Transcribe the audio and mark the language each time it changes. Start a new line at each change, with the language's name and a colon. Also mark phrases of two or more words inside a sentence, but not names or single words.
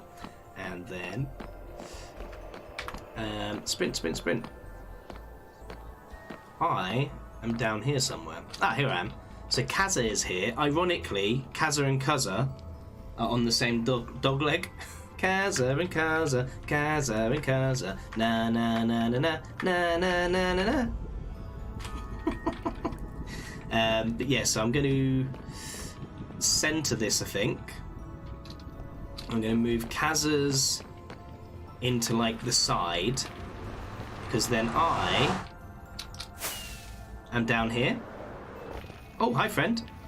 English: And then sprint. I am down here somewhere. Here I am. So Kaza is here. Ironically, Kaza and Kaza are on the same dog leg. Kaza and Kaza, Kaza and Kaza, na na na na na na na na na na. But yeah, so I'm going to center this, I think. I'm going to move Kaza's into like the side, because then I am down here. Oh, hi friend.